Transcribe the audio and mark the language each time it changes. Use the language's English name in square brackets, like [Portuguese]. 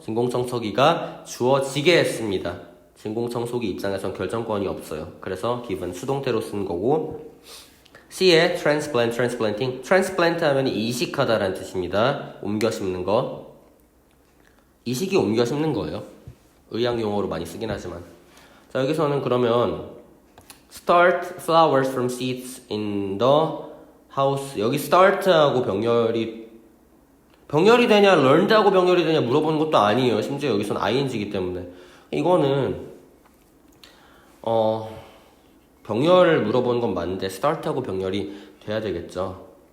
[Korean] 진공청소기가 주어지게 했습니다. 진공청소기 입장에선 결정권이 없어요. 그래서 given 수동태로 쓴 거고. C에 transplanting 하면 이식하다라는 뜻입니다. 옮겨 심는 거. 이식이 옮겨 심는 거예요. 의학 용어로 많이 쓰긴 하지만. 자, 여기서는 그러면 [English] start flowers from seeds in the house. [Korean] 여기 start하고 병렬이 되냐 learned하고 병렬이 되냐 물어보는 것도 아니에요. 심지어 여기서는 ing이기 때문에 이거는 병렬을 물어보는 건 맞는데 start하고 병렬이 돼야 되겠죠.